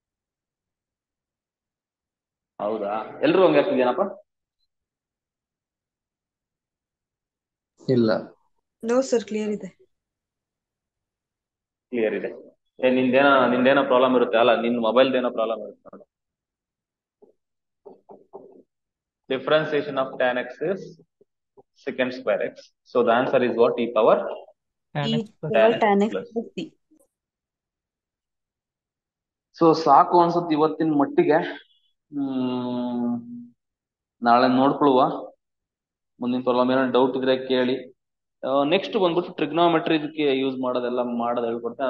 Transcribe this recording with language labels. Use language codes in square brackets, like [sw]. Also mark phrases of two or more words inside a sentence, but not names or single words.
[kn] ಹೌದಾ, ಎಲ್ರು ಹಂಗೆ ಆಗ್ತಿದ್ಯಾನಪ್ಪ? ಇಲ್ಲ [en] no sir, [kn] ಕ್ಲಿಯರ್ ಇದೆ. ಕ್ಲಿಯರ್ ಇದೆ. ನಿಂದೇನೋ ಪ್ರಾಬ್ಲಮ್ ಇರುತ್ತೆ ಅಲ್ಲ, ನಿನ್ ಮೊಬೈಲ್ದೇನೋ ಪ್ರಾಬ್ಲಮ್ ಇರುತ್ತೆ ನೋಡು. [en] Differentiation of tan x is secant square x. So the answer is what? E power tan E x plus power tan tan x x plus. plus c. [kn] ಸೊ ಸಾಕು ಅನ್ಸುತ್ತೆ ಇವತ್ತಿನ ಮಟ್ಟಿಗೆ. ನಾಳೆ ನೋಡ್ಕೊಳ್ಳುವ. ಮುಂದಿನ ಪ್ರಾಬ್ಲಮ್ ಏನೋ ಡೌಟ್ ಇದ್ರೆ ಕೇಳಿ. ನೆಕ್ಸ್ಟ್ ಬಂದ್ಬಿಟ್ಟು ಟ್ರಿಗ್ನೋಮೆಟ್ರಿ ಇದಕ್ಕೆ ಯೂಸ್ ಮಾಡೋದು ಹೇಳ್ಕೊಡ್ತೀನಿ.